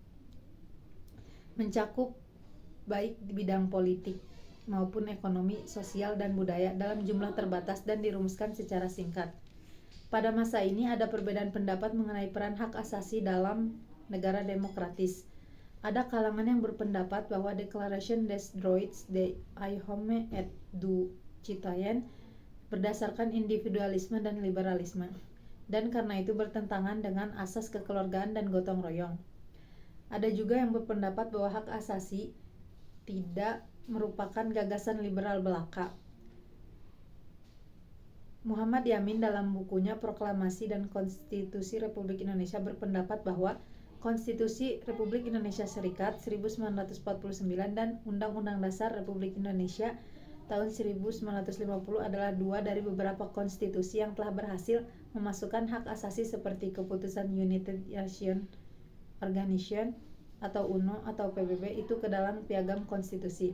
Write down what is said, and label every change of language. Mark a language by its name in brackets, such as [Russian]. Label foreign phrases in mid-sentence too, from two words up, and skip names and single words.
[Indonesian] Mencakup baik di bidang politik maupun ekonomi, sosial, dan budaya dalam jumlah terbatas dan dirumuskan secara singkat. Pada masa ini ada perbedaan pendapat mengenai peran hak asasi dalam negara demokratis. Ada kalangan yang berpendapat bahwa Declaration des Droits de l'Homme et du Citoyen berdasarkan individualisme dan liberalisme, dan karena itu bertentangan dengan asas kekeluargaan dan gotong royong. Ada juga yang berpendapat bahwa hak asasi tidak merupakan gagasan liberal belaka. Muhammad Yamin dalam bukunya Proklamasi dan Konstitusi Republik Indonesia berpendapat bahwa Konstitusi Republik Indonesia Serikat 1949 dan Undang-Undang Dasar Republik Indonesia tahun 1950 adalah dua dari beberapa konstitusi yang telah berhasil memasukkan hak asasi seperti keputusan United Nations Organization atau UNO atau PBB itu ke dalam piagam konstitusi.